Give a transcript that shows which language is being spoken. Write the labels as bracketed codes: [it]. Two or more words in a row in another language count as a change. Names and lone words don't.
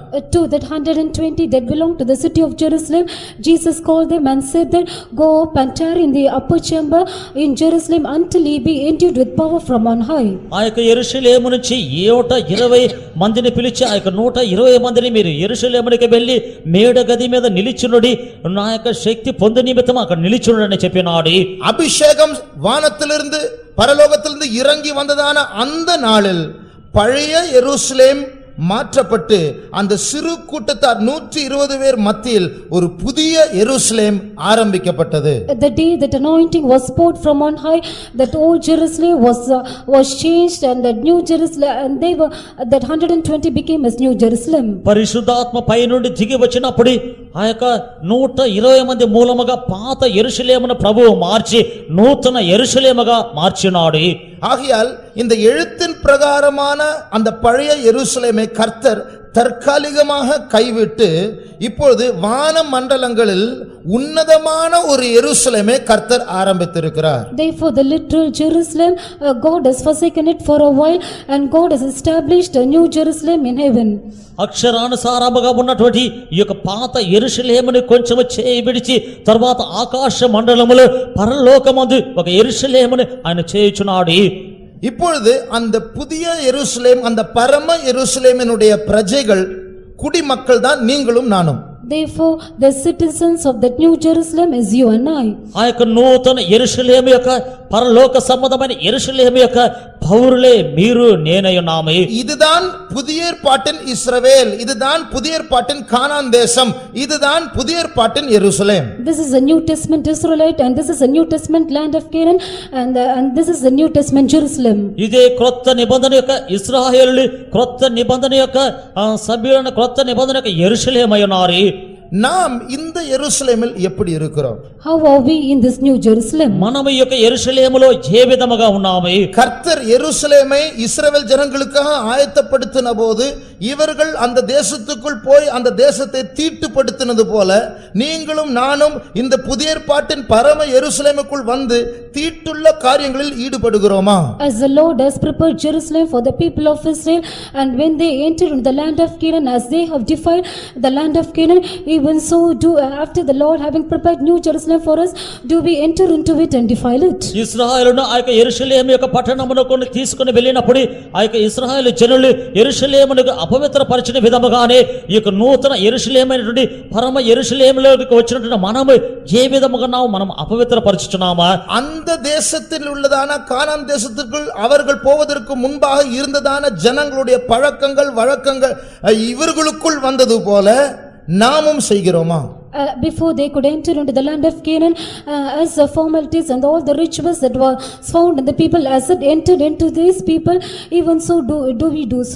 [en] To that 120 that belong to the city of Jerusalem, Jesus called them and said that go up and tarry in the upper chamber in Jerusalem until he be endued with power from on high. [te] ఆ యొక్క యెరూషలేము నుంచి 120 మందిని పిలిచి ఆ యొక్క 120 మందిని మీరు యెరూషలేమునికి వెళ్ళి మేడ గది మీద నిలిచును, నా యొక్క శక్తి పొందు నిమిత్తం అక్కడ నిలిచుండని చెప్పినాడు. [ta] அபிஷேகம் வானத்திலிருந்து பரலோகத்திலிருந்து இறங்கி வந்ததான அந்த நாளில் பழைய எருசலேம் மாற்றப்பட்டு அந்த சிறு கூட்டத்தார் 120 பேர் மத்தியில் ஒரு புதிய எருசலேம் ஆரம்பிக்கப்பட்டது. [en] The day that anointing was poured from on high, that old Jerusalem was changed and that new Jerusalem and they were that 120 became as new Jerusalem. [te] పరిశుద్ధాత్మ పై నుండి దిగి వచ్చినప్పుడు ఆ యొక్క 120 మంది మూలముగా పాత యెరూషలేమును ప్రభువు మార్చి నూతన యెరూషలేముగా మార్చినాడు. [ta] ஆகையால் இந்த எழுத்தின் பிரகாரமான அந்த பழைய எருசலேமை கர்த்தர் தற்காலிகமாக கைவிட்டு இப்பொழுது வான மண்டலங்களில் உன்னதமான ஒரு எருசலேமை கர்த்தர் ஆரம்பித்திருக்கிறார். [en] Therefore the literal Jerusalem, God has forsaken it for a while and God has established a new Jerusalem in heaven. [te] అక్షరానుసారముగా ఉన్నటువంటి ఈ యొక్క పాత యెరూషలేమును కొంచెం చేయి విడిచి తర్వాత ఆకాశ మండలములో పరలోకమందు ఒక యెరూషలేమును ఆయన చేయుచున్నాడు. [ta] இப்பொழுது அந்த புதிய எருசலேம், அந்த பரம எருசலேமினுடைய பிரஜைகள் குடிமக்கள் தான் நீங்களும் நானும். [en] Therefore, the citizens of that new Jerusalem is you and I. [te] ఆ యొక్క నూతన యెరూషలేము యొక్క పరలోక సంబంధమైన యెరూషలేము యొక్క పౌరులే మీరు నేనై ఉన్నాము. [ta] இதுதான் புதிய ஏற்பாட்டின் இஸ்ரவேல், இதுதான் புதிய ஏற்பாட்டின் கானான் தேசம், இதுதான் புதிய ஏற்பாட்டின் எருசலேம். [en] This is a New Testament Israelite and this is a New Testament land of Canaan and this is the New Testament Jerusalem. [te] ఇదే క్రొత్త నిబంధన యొక్క ఇశ్రాయేలు క్రొత్త నిబంధన యొక్క సభ్యులైన క్రొత్త నిబంధన యొక్క యెరూషలేమై ఉన్నారు. [ta] நாம் இந்த எருசலேமில் எப்படி இருக்கிறோம்? [en] How are we in this New Jerusalem? [te] మనము ఈ యొక్క యెరూషలేములో ఏ విధముగా ఉన్నాము? [ta] கர்த்தர் எருசலேமை இஸ்ரவேல் ஜனங்களுக்காக ஆயத்தப்படுத்தின போது இவர்கள் அந்த தேசத்துக்குள் போய் அந்த தேசத்தை தீட்டுப்படுத்தினது போல நீங்களும் நானும் இந்த புதிய ஏற்பாட்டின் பரம எருசலேமுக்குள் வந்து தீட்டுள்ள காரியங்களில் ஈடுபடுகிறோமா? [en] As the Lord has prepared Jerusalem for the people of Israel, and when they enter into the land of Canaan, as they have defiled the land of Canaan, even so do after the Lord having prepared New Jerusalem for us, do we enter into it and defile it? [te] ఇశ్రాయేలును ఆ యొక్క యెరూషలేము యొక్క పట్టణమునకు తీసుకొని వెళ్ళినప్పుడు ఆ యొక్క ఇశ్రాయేలు జనులు యెరూషలేమును అపవిత్రపరిచిన విధముగానే ఈ యొక్క నూతన యెరూషలేమైనటువంటి పరమ యెరూషలేములోకి వచ్చినటువంటి మనము ఏ విధముగా మనం అపవిత్రపరుచుచున్నామా? [ta] அந்த தேசத்தில் உள்ளதான கானான் தேசத்துக்குள் அவர்கள் போவதற்கு முன்பாக இருந்ததான ஜனங்களுடைய பழக்கங்கள் வழக்கங்கள் இவர்களுக்குள் வந்தது போல நாமும் செய்கிறோமா? [en] Before they could enter into the land of Canaan, as the formalities and all the rituals that were found in the people, as it entered into these people, even so do we do so.